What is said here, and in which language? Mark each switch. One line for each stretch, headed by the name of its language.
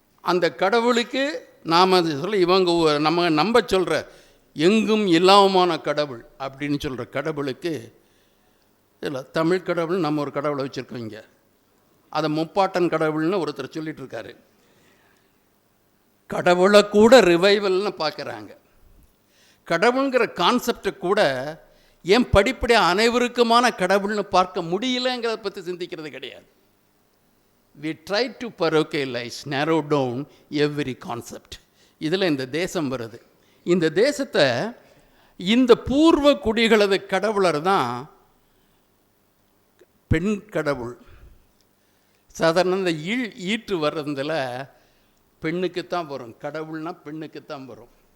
Tamil: அந்த கடவுளுக்கு நாம் சொல்ல, இவங்க நம்ம நம்ப சொல்கிற எங்கும் எல்லாமான கடவுள் அப்படின்னு சொல்கிற கடவுளுக்கு இல்லை, தமிழ் கடவுள் நம்ம ஒரு கடவுளை வச்சுருக்கோம் இங்கே, அதை முப்பாட்டன் கடவுள்னு ஒருத்தர் சொல்லிகிட்டு இருக்காரு. கடவுளை கூட ரிவைவல்னு பார்க்குறாங்க. கடவுளுங்கிற கான்செப்டை கூட ஏன் படிப்படியாக அனைவருக்குமான கடவுள்னு பார்க்க முடியலங்கிறத பற்றி சிந்திக்கிறது கிடையாது.
English: We try to parochialize, narrow down every concept.
Tamil: இதில் இந்த தேசம் வருது. இந்த தேசத்தை இந்த பூர்வ குடிகளது கடவுளர் தான் பெண் கடவுள். சாதாரண இந்த ஈட்டு வர்றதுல பெண்ணுக்குத்தான் வரும், கடவுள்னா பெண்ணுக்குத்தான் வரும்.